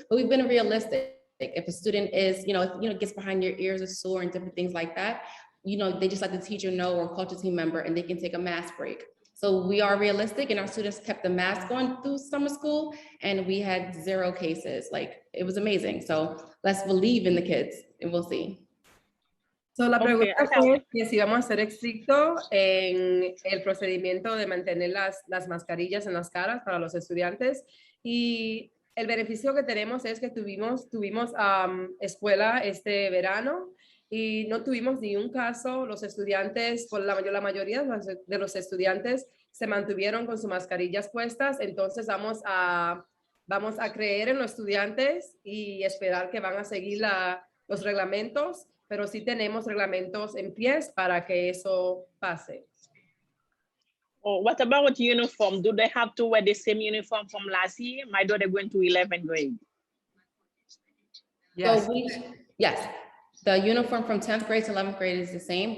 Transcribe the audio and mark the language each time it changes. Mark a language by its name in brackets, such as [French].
[English] But we've been realistic. If a student is, gets behind your ears or sore and different things like that, you know, they just let the teacher know or culture team member and they can take a mask break. So we are realistic and our students kept the mask on through summer school and we had 0 cases. Like, it was amazing. So let's believe in the kids and we'll see. [Spanish] So, la pregunta fue que si vamos a ser estrictos en el procedimiento de mantener las mascarillas en las caras para los estudiantes. Y el beneficio que tenemos es que tuvimos escuela este verano y no tuvimos ni un caso. Los estudiantes, la mayoría de los estudiantes se mantuvieron con sus mascarillas puestas. Entonces vamos a creer en los estudiantes y esperar que van a seguir los reglamentos. Pero sí tenemos reglamentos en pies para que eso pase. [English] Oh, what about uniform? Do they have to wear the same uniform from last year? My daughter went to 11th grade. Yes. So yes, the uniform from 10th grade to 11th grade is the same.